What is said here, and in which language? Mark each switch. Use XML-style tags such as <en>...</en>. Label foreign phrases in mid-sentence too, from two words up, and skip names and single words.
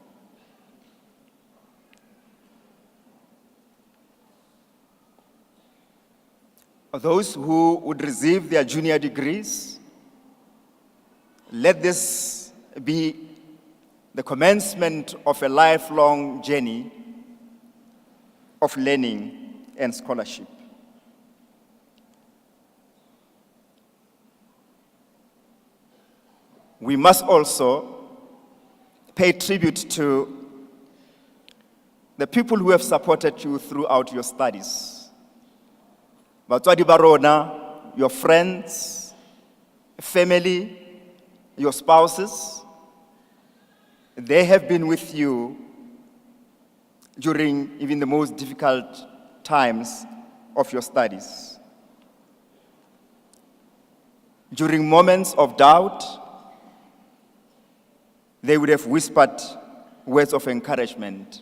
<en>Those who would receive their junior degrees, let this be the commencement of a lifelong journey of learning and scholarship. We must also pay tribute to the people who have supported you throughout your studies.</en> <tn>Batswadi ba rona,</tn> <en>your friends, family, your spouses, they have been with you during even the most difficult times of your studies. During moments of doubt, they would have whispered words of encouragement.</en>